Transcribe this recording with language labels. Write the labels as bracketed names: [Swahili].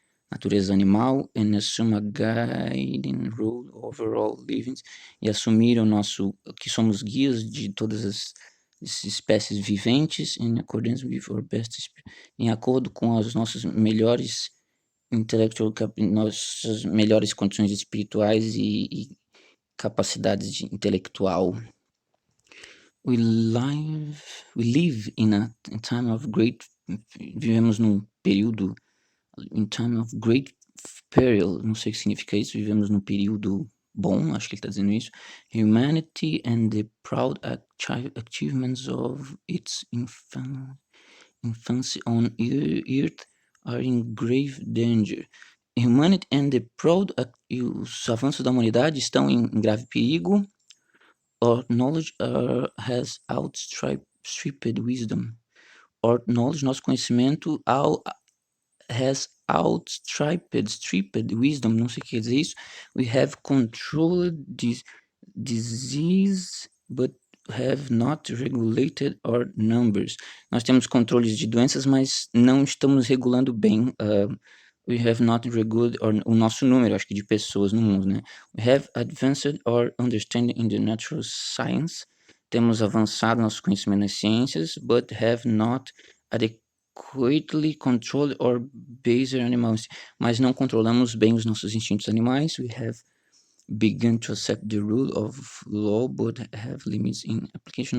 [Portuguese] natureza animal [English] and assume a guiding role over all livings, [Portuguese] e assumir que somos guias de todas as espécies viventes [English] in accordance with our best, [Portuguese] em acordo com as nossas melhores nossas melhores condições espirituais e capacidades intelectual. [English] We live in a time of great... [Portuguese] Vivemos num período... [English] In time of great peril. [Portuguese] Não sei o que significa isso. Vivemos num período bom. Acho que ele está dizendo isso. [English] Humanity and the proud achievements of its infancy on earth are in grave danger. Humanity and the proud... [Portuguese] Os avanços da humanidade estão em grave perigo. [English] Our knowledge has outstripped wisdom. Our knowledge, [Portuguese] nosso conhecimento, [English] has outstripped wisdom. [Portuguese] Não sei o que quer dizer isso. [English] We have controlled this disease, but have not regulated our numbers. [Portuguese] Nós temos controles de doenças, mas não estamos regulando bem. [English] We have not regulated [Portuguese] o nosso número, acho que, de pessoas no mundo, né? [English] We have advanced our understanding in the natural science. [Portuguese] Temos avançado nosso conhecimento nas ciências, [English] but have not adequately controlled our baser animals. [Portuguese] Mas não controlamos bem os nossos instintos animais. [English] We have begun to accept the rule of law, but have limits in application.